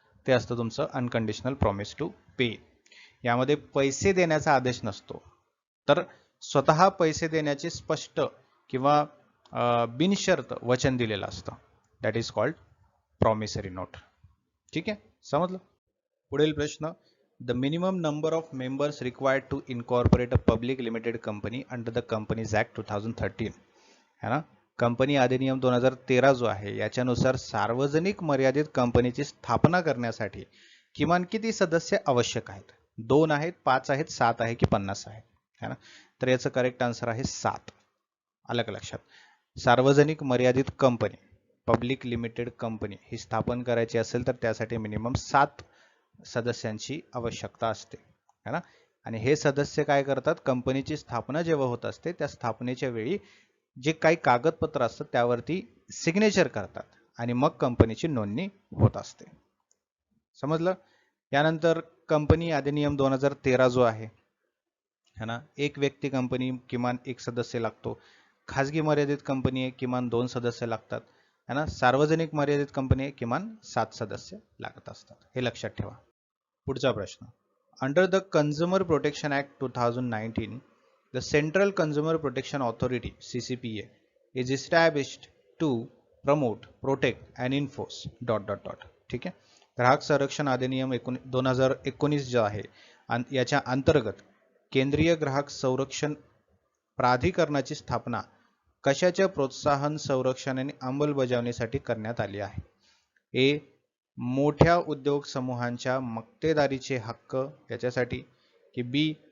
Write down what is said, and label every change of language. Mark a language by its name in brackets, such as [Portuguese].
[Marathi] ते असतं तुमचं अनकंडिशनल प्रॉमिस टू पे. यामध्ये पैसे देण्याचा आदेश नसतो, तर स्वतः पैसे देण्याचे स्पष्ट किंवा बिनशर्त वचन दिलेलं असतं. [English] That is called promissory note. [Marathi] ठीक आहे, समजलं? पुढील प्रश्न. [English] the minimum number of members required to incorporate a public limited company under the companies act 2013 [Marathi] है ना. कंपनी अधिनियम 2013 जो आहे याच्यानुसार सार्वजनिक मर्यादित कंपनीची स्थापना करण्यासाठी किमान किती सदस्य आवश्यक आहेत? 2 आहेत, 5 आहेत, 7 आहे की 50 आहे? है ना. तर याचं करेक्ट आन्सर आहे 7. आलं का लक्षात? सार्वजनिक मर्यादित कंपनी, पब्लिक लिमिटेड कंपनी ही स्थापन करायची असेल तर त्यासाठी मिनिमम 7 सदस्यांची आवश्यकता असते, है ना. आणि हे सदस्य काय करतात? कंपनीची स्थापना जेव्हा होत असते त्या स्थापनेच्या वेळी जे काही कागदपत्र असतात त्यावरती सिग्नेचर करतात आणि मग कंपनीची नोंदणी होत असते. समजलं? यानंतर कंपनी अधिनियम 2013 जो आहे, है ना, एक व्यक्ती कंपनी किमान एक सदस्य लागतो. खाजगी मर्यादित कंपनी आहे किमान 2 सदस्य लागतात, है ना. सार्वजनिक मर्यादित कंपनी आहे किमान 7 सदस्य लागत असतात. हे लक्षात ठेवा. पुढचा प्रश्न. [English] under the consumer protection act 2019 the Central Consumer Protection Authority (CCPA) is established to promote, protect and enforce ... [Marathi] ठीक आहे. ग्राहक संरक्षण अधिनियम 2019 जो आहे याच्या अंतर्गत केंद्रीय ग्राहक संरक्षण प्राधिकरणाची स्थापना कशाच्या प्रोत्साहन, संरक्षण आणि अंमलबजावणीसाठी करण्यात आली आहे? ए. मोठ्या उद्योग समूहांच्या मक्तेदारीचे हक्क याच्यासाठी, की बी.